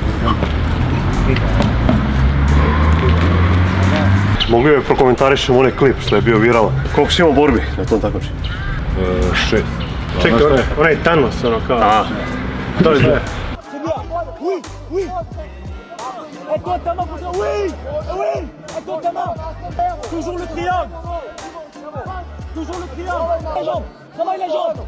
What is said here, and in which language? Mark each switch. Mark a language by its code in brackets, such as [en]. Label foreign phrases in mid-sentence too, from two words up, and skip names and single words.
[sr] Mogu je prokomentarišem onaj klip što je bio viralan. Koliko si imao borbi na tom takmičenju? 6. Čekaj, onaj Thanos, ono kao... A, To je sve. [fr] Oui, oui. Et toi ta main pour dire oui, oui. Et toi ta main. Toujours le triangle. Toujours le triangle. Les jambes. Travaille les jambes.